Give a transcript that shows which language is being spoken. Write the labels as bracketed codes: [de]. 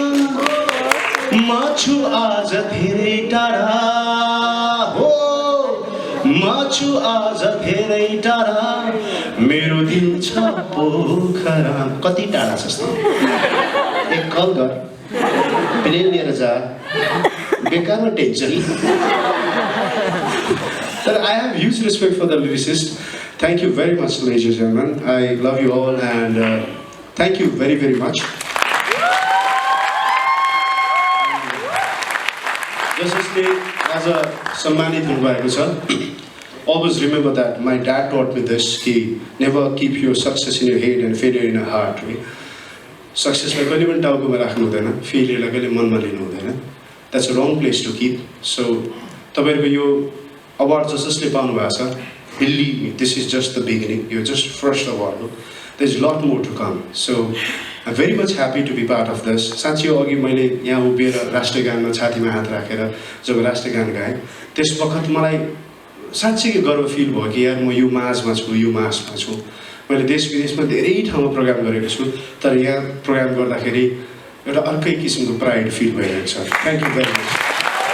[ne] म छु आज धेरै टाढा हो म छु आज धेरै टाढा मेरो दिल छ पोखरा कति टाढा छ जस्तो एक कल गर प्लेन लिएर जा बेकारमा टेन्सन तर [en] I have huge respect for the lyricist. Thank you very much, ladies and gentlemen. I love you all and thank you very, very much. [ne] जसले आज सम्मानित हुनुभएको छ [en] always remember that my dad taught me this कि never keep your success in your head and failure in your heart. [ne] सक्सेसलाई कहिले पनि टाउकोमा राख्नु हुँदैन फेलियरलाई कहिले मनमा लिनु हुँदैन [en] that's a wrong place to keep. So [ne] तपाईहरुको यो अवार्ड जसले पाउनु भएको छ [en] believe me, this is just the beginning. You're just first award. There's a lot more to come. So I'm very much happy to be part of this. [ne] साँच्चै अघि मैले यहाँ उभिएर राष्ट्रगानमा छातीमा हात राखेर जब राष्ट्रगान गाएँ त्यस वखत मलाई साँच्चै गर्व फिल भयो कि यार म यो माझमा छु यो मासमा छु मैले देश विदेशमा धेरै ठाउँमा प्रोग्राम गरेको छु तर यहाँ प्रोग्राम गर्दाखेरि एउटा अर्कै किसिमको प्राइड फिल भइरहेको छ [en] thank you very much